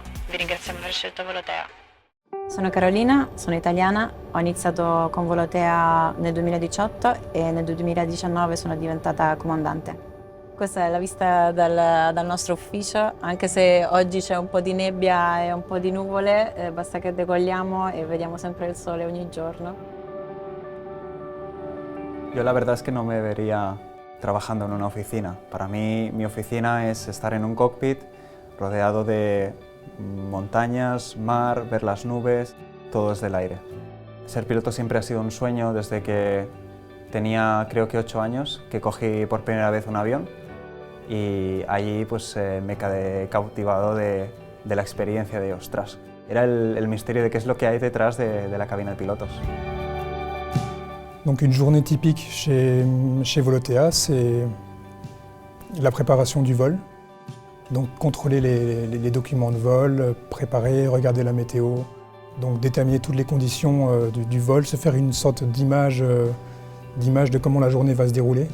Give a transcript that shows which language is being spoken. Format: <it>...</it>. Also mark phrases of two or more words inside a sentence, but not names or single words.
<it>Vi ringraziamo per aver scelto Volotea. Sono Carolina, sono italiana, ho iniziato con Volotea nel 2018 e nel 2019 sono diventata comandante. Questa è la vista dal nostro ufficio, anche se oggi c'è un po' di nebbia e un po' di nuvole, basta che decolliamo e vediamo sempre il sole ogni giorno.</it> <es>Yo la verdad es que no me vería trabajando en una oficina. Para mí, mi oficina es estar en un cockpit rodeado de montañas, mar, ver las nubes, todo desde el aire. Ser piloto siempre ha sido un sueño desde que tenía creo que 8 años, que cogí por primera vez un avión y allí pues me quedé cautivado de la experiencia de ostras. Era el misterio de qué es lo que hay detrás de la cabina de pilotos.</es> <fr>Donc une journée typique chez Volotea, c'est la préparation du vol. Donc contrôler les documents de vol, préparer, regarder la météo, donc déterminer toutes les conditions du vol, se faire une sorte d'image de comment la journée va se dérouler.</fr>